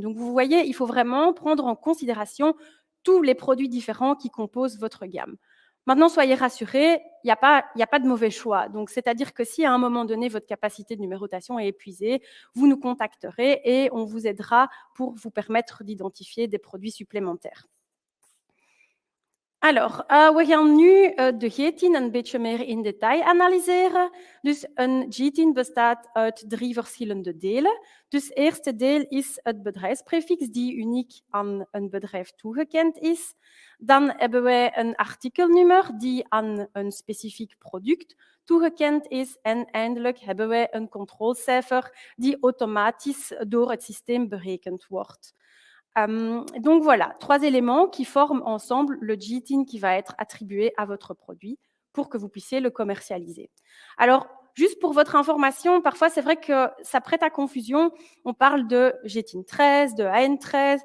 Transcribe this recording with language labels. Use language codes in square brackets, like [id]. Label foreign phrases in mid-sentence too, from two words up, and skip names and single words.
[fr] Donc, vous voyez, il faut vraiment prendre en considération tous les produits différents qui composent votre gamme. Maintenant, soyez rassurés, il n'y a pas de mauvais choix. Donc, c'est-à-dire que si à un moment donné, votre capacité de numérotation est épuisée, vous nous contacterez et on vous aidera pour vous permettre d'identifier des produits supplémentaires. Alors, [nl] we gaan nu de GTIN een beetje meer in detail analyseren. Dus een GTIN bestaat uit 3 verschillende delen. Dus het eerste deel is het bedrijfsprefix die uniek aan een bedrijf toegekend is. Dan hebben wij een artikelnummer die aan een specifiek product toegekend is. En eindelijk hebben wij een controlecijfer die automatisch door het systeem berekend wordt. [fr] Donc voilà, 3 éléments qui forment ensemble le GTIN qui va être attribué à votre produit pour que vous puissiez le commercialiser. Alors, juste pour votre information, parfois c'est vrai que ça prête à confusion. On parle de GTIN 13, de AN13.